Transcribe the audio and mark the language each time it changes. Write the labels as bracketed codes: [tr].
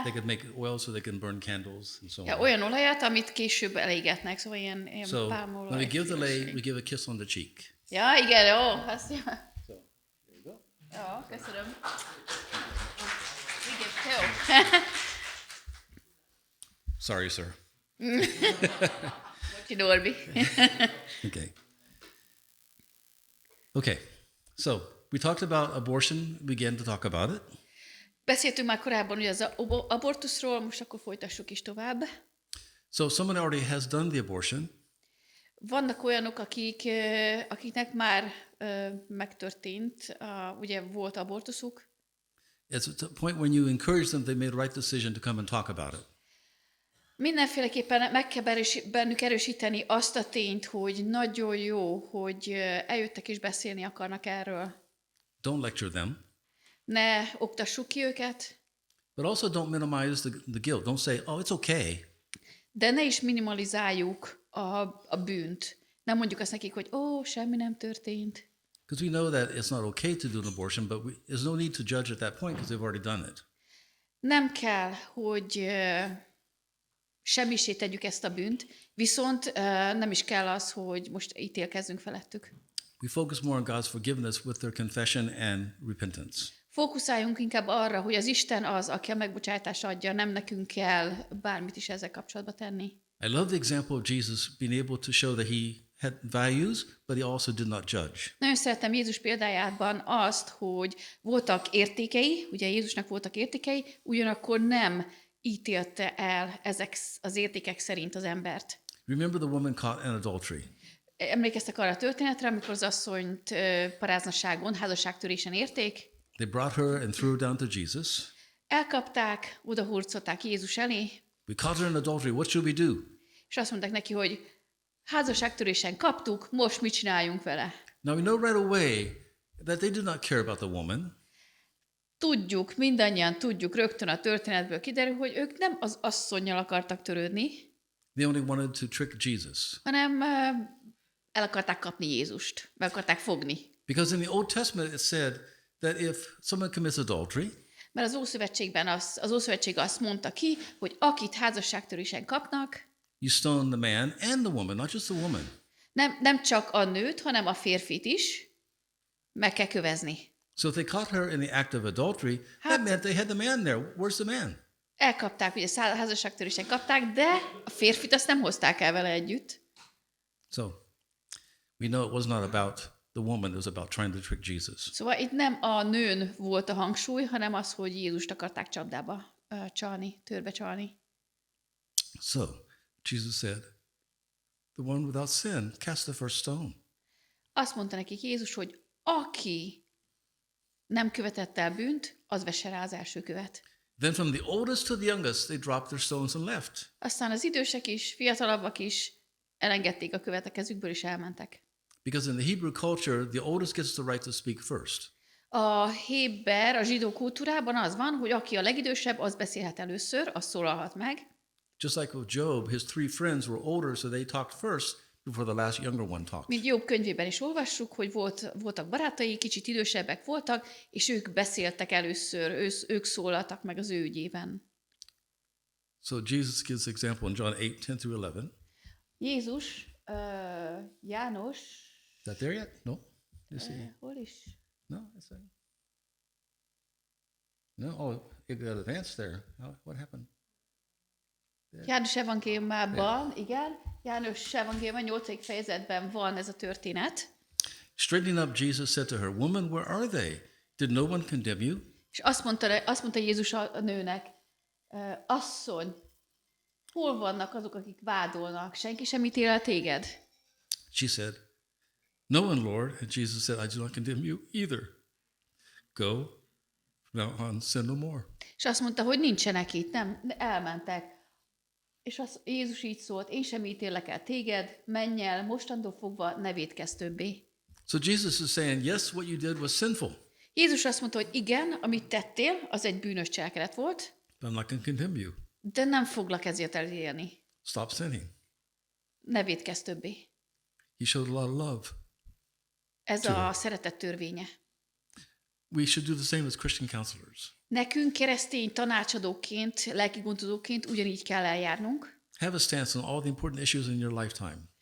[en] They could make oil so they can burn candles and so on. [hu] Ja, olyan olajat, amit később elégetnek, szóval ilyen [en] So [hu] pálmaolaj. [en] when we give the lei, we give a kiss on the cheek. [hu] Ja, igen, jó. Azt jó. [en] So there you go. [hu] Jó, köszönöm. Igen, jó. [en] Sorry, sir. [hu] Bocsi, Norbi. [en] Okay. So we talked about abortion. We began to talk about it. [hu] Beszéltünk már korábban ugye az abortuszról, most akkor folytassuk is tovább. [en] So someone already has done the abortion. [hu] Vannak olyanok, akiknek már megtörtént, ugye volt abortuszuk. [en] It's at the point when you encourage them, they made the right decision to come and talk about it. [hu] Mindenféleképpen meg kell bennük erősíteni azt a tényt, hogy nagyon jó, hogy eljöttek és beszélni akarnak erről. [en] Don't lecture them. [hu] Ne oktassuk ki őket. [en] But also don't minimize the guilt. Don't say, oh, it's okay. [hu] De ne is minimalizáljuk a bűnt. Nem mondjuk azt nekik, hogy semmi nem történt. [en] Because we know that it's not okay to do an abortion, but there's no need to judge at that point because they've already done it. [hu] Nem kell, hogy semmisé tegyük ezt a bűnt, viszont nem is kell az, hogy most ítélkezzünk felettük. [en] We focus more on God's forgiveness with their confession and repentance. [hu] Fókuszáljunk inkább arra, hogy az Isten az, aki a megbocsátást adja, nem nekünk kell bármit is ezzel kapcsolatban tenni. [en] I love the example of Jesus being able to show that he had values, but he also did not judge. [hu] Nagyon szeretem Jézus példájában azt, hogy voltak értékei, ugye Jézusnak voltak értékei, ugyanakkor nem ítélte el ezek az értékek szerint az embert. [en] Remember the woman caught in adultery. [hu] Emlékeztek arra a történetre, amikor az asszonyt paráznasságon, házasságtörésen érték? [en] They brought her and threw her down to Jesus. [hu] Elkapták, odahurcolták Jézus elé. [en] We caught her in adultery. What should we do? [hu] És azt mondták neki, hogy házasságtörésen kaptuk, most mit csináljunk vele? [en] Now we know right away that they did not care about the woman. [hu] Tudjuk, mindannyian tudjuk, rögtön a történetből kiderül, hogy ők nem az asszonnyal akartak törődni, [en] They only wanted to trick Jesus. [hu] hanem el akarták kapni Jézust, meg akarták fogni. [en] Because in the Old Testament it said that if someone commits adultery, [hu] Mert az Ószövetségben az Ószövetség azt mondta ki, hogy akit házasságtörésen kapnak, [en] you stone the man and the woman, not just the woman. [hu] nem csak a nőt, hanem a férfit is meg kell kövezni. [en] So if they caught her in the act of adultery, that meant they had the man there. Where's the man? [hu] Elkapták, ugye házasságtörésen kapták, de a férfit azt nem hozták el vele együtt. [en] So we know it was not about the woman, it was about trying to trick Jesus. [hu] Szóval itt nem a nőn volt a hangsúly, hanem az, hogy Jézust akarták csapdába csalni, törbe csalni. [en] So Jesus said, the one without sin, cast the first stone. [hu] Azt mondta nekik Jézus, hogy aki nem követett el bűnt, az vesse rá az első követ. [en] Then from the oldest to the youngest, they dropped their stones and left. [hu] Aztán az idősek is, fiatalabbak is elengedték a követ a kezükből, és elmentek. [en] Because in the Hebrew culture, the oldest gets the right to speak first. [hu] A héber, a zsidó kultúrában az van, hogy aki a legidősebb, az beszélhet először, az szólalhat meg. [en] Just like with Job, his 3 friends were older, so they talked first before the last younger one talked. [hu] Mint Jobb könyvében is olvassuk, hogy voltak barátai, kicsit idősebbek voltak, és ők beszéltek először, ők szólaltak meg az ő ügyében. [en] So Jesus gives example in John 8:10-11. [hu] Jézus, János... [en] Is that there yet? No? You see? [hu] Hol is? [en] No, it's a, no. Oh, it got advanced there. What happened? [hu] János evangéliumában, igen, János evangéliumban 8. fejezetben van ez a történet. [en] Straightening up, Jesus said to her, "Woman, where are they? Did no one condemn you?" [hu] És azt mondta Jézus a nőnek, asszony, hol vannak azok, akik vádolnak? Senki sem ítél el téged? [en] She said, "No one, Lord." And Jesus said, "I do not condemn you either. Go, from now on, sin no more." [hu] És azt mondta, hogy nincsenek itt, nem, elmentek. És Jézus így szólt, én sem ítélek el téged, menj el, mostantól fogva ne vétkezz többé. [en] So Jesus is saying, yes, what you did was sinful, [hu] Jézus azt mondta, hogy igen, amit tettél, az egy bűnös cselekedet volt, [en] but I'm not going to condemn you. [hu] de nem foglak ezért elítélni. [en] Stop sinning. [hu] Ne vétkezz többé. [en] He showed a lot of love. [hu] Ez a szeretet törvénye. [en] We should do the same as Christian counselors. [hu] Nekünk keresztény tanácsadóként, lelkigondozóként ugyanígy kell eljárnunk. [en] Have a stance on all the important issues in your lifetime.